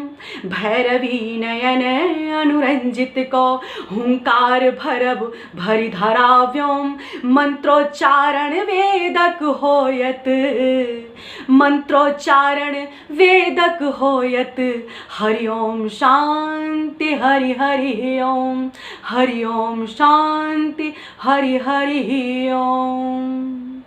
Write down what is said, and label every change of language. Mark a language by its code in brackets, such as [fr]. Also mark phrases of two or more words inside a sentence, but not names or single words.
[mai] भैरवी नयन अनुरंजित को, हुंकार भरब भरि धरा व्योम। मंत्रोच्चारण वेदक होयत, मंत्रोच्चारण वेदक होयत। [sa] हरि ओम शांति हरि हरि ओम, हरि ओम शांति हरि हरि ओम।